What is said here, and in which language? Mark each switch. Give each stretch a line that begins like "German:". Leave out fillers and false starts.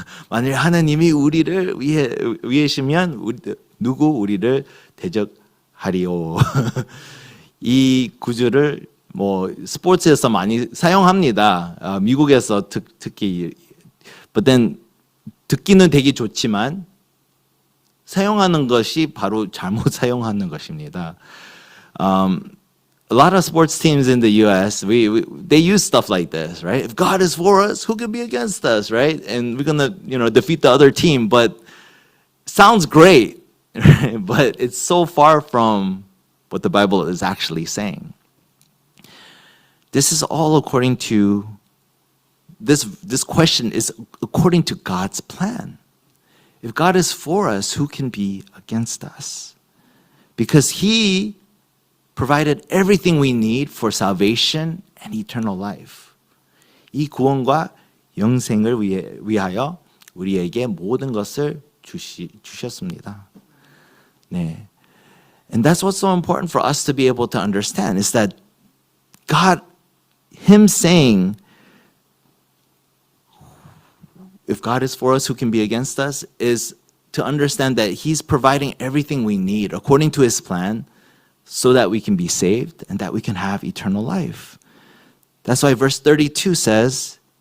Korean: 만일 하나님이 우리를 위해시면 누구 우리를 대적하리오. 이 구절을 뭐 스포츠에서 많이 사용합니다. 미국에서 특히.
English: But then
Korean: 듣기는 되게 좋지만 사용하는 것이 바로 잘못 사용하는 것입니다.
English: A lot of sports teams in the U.S., they use stuff like this, right? If God is for us, who can be against us, right? And we're gonna, defeat the other team. But sounds great, right? But it's so far from what the Bible is actually saying. This is all according to this question is according to God's plan. If God is for us, who can be against us? Because He provided everything we need for salvation and eternal life.
Korean: 이 구원과 영생을 위하여 우리에게 모든 것을 주셨습니다. 네.
English: And that's what's so important for us to be able to understand is that God, Him saying, if God is for us, who can be against us, is to understand that He's providing everything we need according to His plan so that we can be saved and that we can have eternal life. That's why verse 32 says,